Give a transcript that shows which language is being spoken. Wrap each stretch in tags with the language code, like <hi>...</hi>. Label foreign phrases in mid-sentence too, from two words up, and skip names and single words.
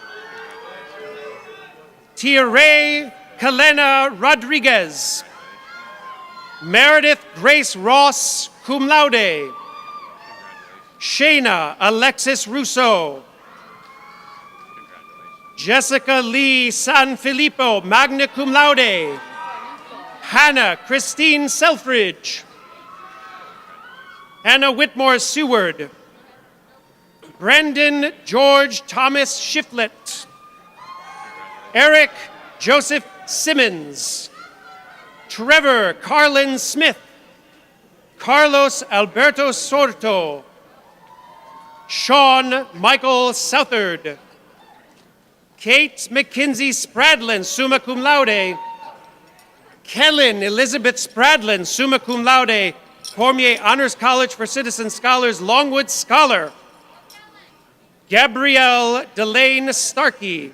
<en>Tiare Kalena Rodriguez. Meredith Grace Ross,</en> <la>cum laude.</la> <en>Shayna Alexis Russo. Jessica Lee Sanfilippo,</en> <la>magna cum laude.</la> <en>Hannah Christine Selfridge. Hannah Whitmore Seward. Brendan George Thomas Shiflett. Eric Joseph Simmons. Trevor Carlin Smith. Carlos Alberto Sorto. Sean Michael Southard. Kate McKinsey Spradlin,</en> <la>summa cum laude.</la> <en>Kellen Elizabeth Spradlin,</en> <la>summa cum laude,</la> <en>Cormier Honors College for Citizen Scholars, Longwood Scholar. Gabrielle Delane Starkey.</en>